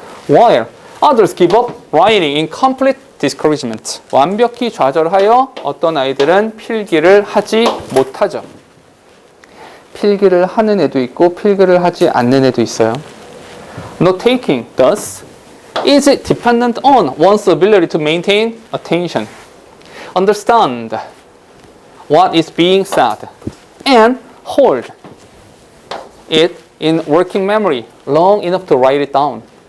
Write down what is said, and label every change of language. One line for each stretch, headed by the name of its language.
English: While others give up writing in complete discouragement.
Korean: 완벽히 좌절하여 어떤 아이들은 필기를 하지 못하죠. 필기를 하는 애도 있고 필기를 하지 않는 애도 있어요.
English: Note-taking, thus, is dependent on one's ability to maintain attention, understand what is being said, and hold it in working memory long enough to write it down.